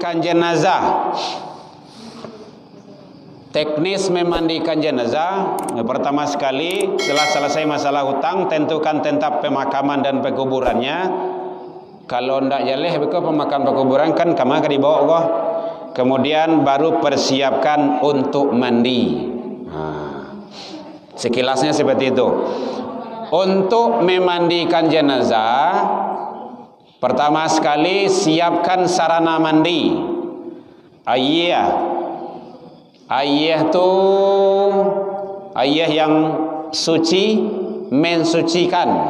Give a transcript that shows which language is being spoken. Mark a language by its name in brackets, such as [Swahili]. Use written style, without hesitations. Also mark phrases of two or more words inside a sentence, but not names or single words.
[Indonesian] jenazah. Teknis memandikan jenazah, pertama sekali setelah selesai masalah hutang, tentukan tempat pemakaman dan pekuburannya. [Minangkabau] Kalau ndak jaleh beko pemakaman pekuburan kan kama ka dibawa kok. [Indonesian] Kemudian baru persiapkan untuk mandi. Sekilasnya seperti itu. Untuk memandikan jenazah, pertama sekali siapkan sarana mandi. Ayah tu ayah yang suci, mensucikan.